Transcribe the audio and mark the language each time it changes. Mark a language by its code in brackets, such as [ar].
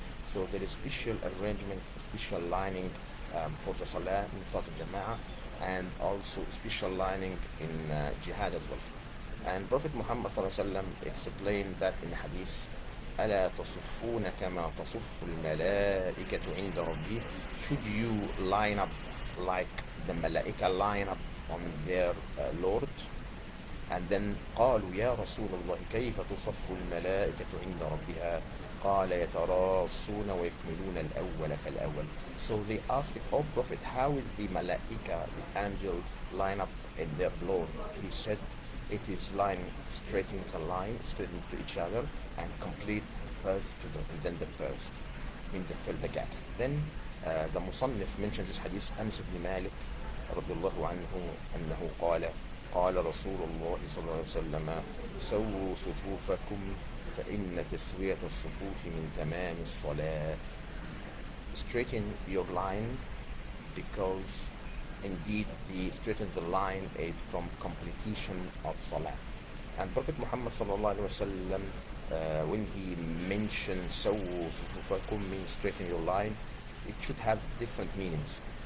[en] So there is special arrangement, special lining for the Salah in Salat al-Jama'ah, and also special lining in jihad as well. And Prophet Muhammad ﷺ explained that in hadith, [ar] ألا تصفون كما تصف الملائكة عند ربي. [en] Should you line up like the malaika line up on their Lord? And then [ar] قالوا يا رسول الله كيف تصف الملائكة عند ربها قال يتراصون ويكملون الأول فالأول. [en] So they asked, oh Prophet, how is the malaika, the angel, line up in their Lord? He said, it is lying straight in the line, straight into each other, and complete first to and then the first, mean to fill the gaps. Then the Musannif mentions this hadith, [ar] Anas ibn Malik رضي الله عنه أنه قال رسول الله صلى الله عليه وسلم سووا صفوفكم فإن تسوية الصفوف من تمام الصلاة. [en] Straighten your line, because indeed the straighten the line is from completion of Salah. And Prophet Muhammad sallallahu alaihi wasallam, when he mentioned [ar] سووا صفوفكم, [en] means straighten your line, it should have different meanings.